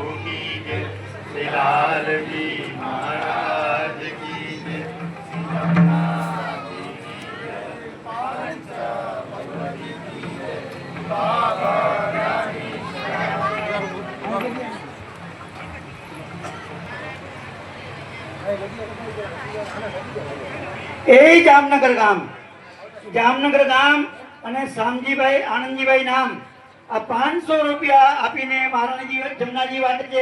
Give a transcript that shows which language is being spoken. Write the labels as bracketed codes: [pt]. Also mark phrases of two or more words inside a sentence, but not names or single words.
[hi] की जय श्री लाल जी महाराज की जय श्री जगन्नाथ जी की जय पंच भगवती की जय बाबा रानी [gu] જામનગર ગામ અને શામજીભાઈ આનંદજીભાઈ નામ આ 500 રૂપિયા આપીને મહારાણીજી જમનાજી વાટે છે.